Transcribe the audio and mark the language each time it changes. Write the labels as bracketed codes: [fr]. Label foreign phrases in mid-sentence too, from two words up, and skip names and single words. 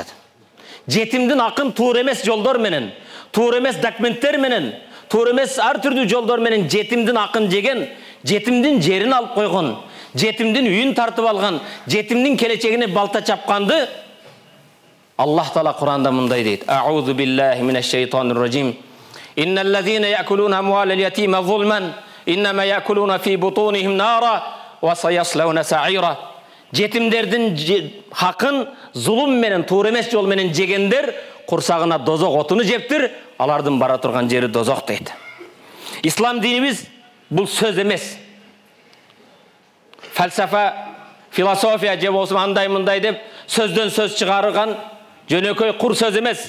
[ky] Жетимдин акын туура эмес жолдор менен, туура эмес документтер менен, туура эмес ар түрдүү жолдор менен жетимдин акын жеген, жетимдин жерин алып койгон, жетимдин үйүн тартып алган, жетимдин келечегине балта чапканды Аллах Таала Куранда мындай дейт: [ar] "أعوذ بالله من الشيطان الرجيم. إن الذين يأكلون أموال اليتامى ظلما إنما يأكلون في بطونهم نارا وسيصلون سعيرا." [ky] Жетимдердин хакын зулум менен, туура эмес жол менен жегендер курсагына дозок отуну жептир, алардын бара турган жери дозок дейт. Ислам динибиз бул сөз эмес. Фалсафа, философия же болсо андай мындай деп сөздөн сөз чыгарган жөнөкөй кур сөз эмес.